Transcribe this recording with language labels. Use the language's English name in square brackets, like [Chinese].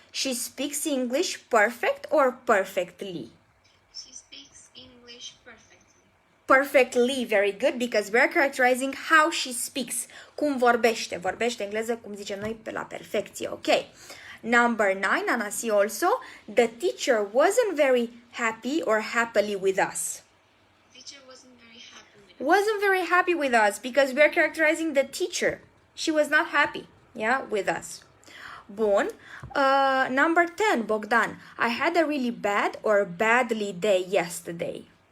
[English] She speaks English perfect or perfectly? She speaks English perfectly. Perfectly, very good, because we are characterizing how she speaks. [Romanian] Cum vorbește. Vorbește engleză, cum zicem noi, pe la perfecție. [English] Ok. Number 9, Anasi also. The teacher wasn't very happy or happily with us. Teacher wasn't very happy with us. Wasn't very happy with us because we are characterizing the teacher. She was not happy, yeah, with us. Bun. Number 10, Bogdan. I had a really bad or badly day yesterday.